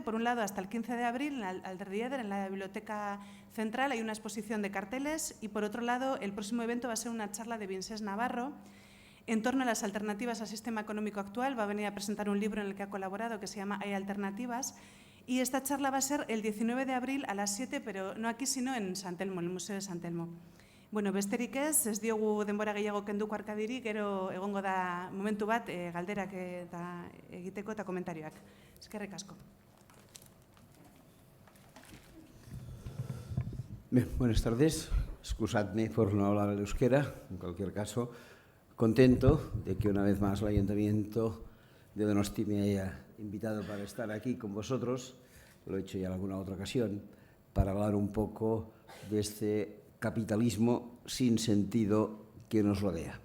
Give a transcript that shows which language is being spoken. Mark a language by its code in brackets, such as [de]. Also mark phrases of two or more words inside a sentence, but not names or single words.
[es] Por un lado, hasta el 15 de abril en Alderdi Eder, en la Biblioteca Central, hay una exposición de carteles y, por otro lado, el próximo evento va a ser una charla de Binses Navarro en torno a las alternativas al sistema económico actual. Va a venir a presentar un libro en el que ha colaborado que se llama Hay alternativas. Y esta charla va a ser el 19 de abril a las 7, pero no aquí, sino en Santelmo, en el Museo de Santelmo. [eu] Besterik ez diogu denbora gehiago kenduko Arkadiri, gero egongo da momentu bat galderak eta egiteko eta komentarioak. Eskerrik asko. [es] Bien, buenas tardes. Excusadme por no hablar el euskera. En cualquier caso, contento de que una vez más el Ayuntamiento de Donosti me haya invitado para estar aquí con vosotros, lo he hecho ya en alguna otra ocasión, para hablar un poco de este capitalismo sin sentido que nos rodea.